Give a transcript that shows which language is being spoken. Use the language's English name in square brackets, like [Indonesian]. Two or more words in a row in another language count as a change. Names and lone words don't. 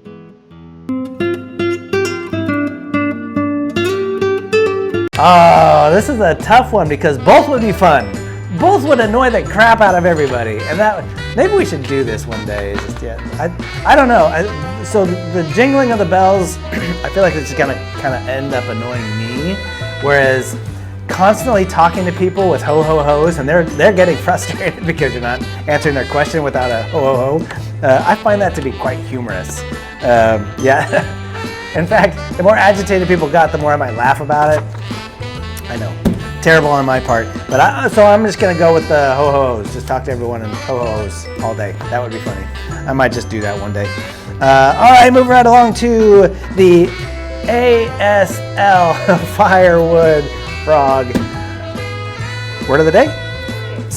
[English] Oh, this is a tough one because both would be fun. Both would annoy the crap out of everybody, and maybe we should do this one day. I don't know. So the jingling of the bells, I feel like it's gonna kind of end up annoying me, whereas constantly talking to people with ho ho ho's and they're getting frustrated because you're not answering their question without a ho ho ho. I find that to be quite humorous. Yeah. In fact, the more agitated people got, the more I might laugh about it. I know, terrible on my part, but so I'm just gonna go with the ho ho ho's. Just talk to everyone in ho ho ho's all day. That would be funny. I might just do that one day. All right, moving right along to the ASL Firewood Frog. Word of the day?